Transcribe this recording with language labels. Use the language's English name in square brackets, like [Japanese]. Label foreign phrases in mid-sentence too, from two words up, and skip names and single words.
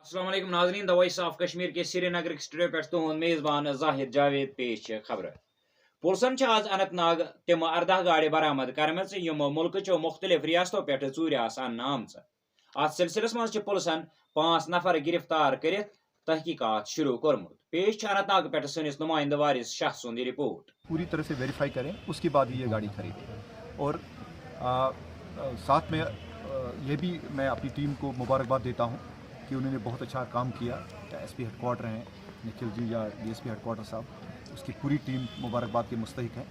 [Arabic] السلام عليكم [Kashmiri] नाज़रीन, द वॉइस ऑफ कश्मीर के श्रीनगर स्टूडियो पे तुहद मेज़बान जाहिर जावेद पेश खबर। पुलिसन आज अनंतनाग तम 18 गाड़ि बरामद कर्मच यम मुल्क मुख्तलिफ रियासतों पे चूर आमच। अत सिलसिलस मज पुलिसन 5 नफर गिरफ्तार कर तहकीकात शुरू कर्मुत। पेश अनंतनाग पे सनिस नुमाइंद वारिस शाह सुंद रिपोर्ट। [Hindi] पूरी तरह से वेरीफाई करें, उसके बाद ये गाड़ी खरीदें। और साथ में ये भी मैं अपनी टीम को मुबारकबाद देता हूँ कि उन्होंने बहुत अच्छा काम किया। एसपी हेडक्वार्टर हैं निखिल जी या डीएसपी हेडक्वार्टर साहब, उसकी पूरी टीम मुबारकबाद के मुस्तहिक है।